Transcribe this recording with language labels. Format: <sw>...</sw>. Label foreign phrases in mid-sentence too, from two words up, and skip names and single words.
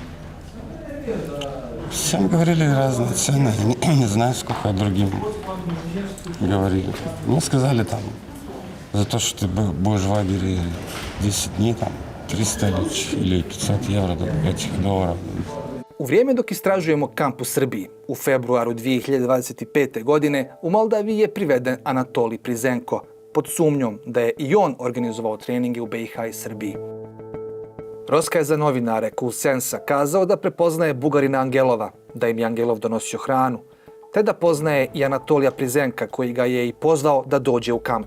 <ru>Всем говорили разные цены, я не знаю, сколько другим говорили. Мне сказали там, за то, что ты будешь в лагере 10 дней, там, 300 или 500 евро, этих долларов.</ru> <bs>U vrijeme dok istražujemo kamp u Srbiji, u februaru 2025. godine u Moldaviji je priveden Anatolij Prizenko pod sumnjom da je i on organizovao treninge u BiH i Srbiji. Roska je za novinare Kulsensa kazao da prepoznaje Bugarina Angelova, da im je Angelov donosio hranu, te da poznaje i Anatolija Prizenka koji ga je i pozvao da dođe u kamp.</bs>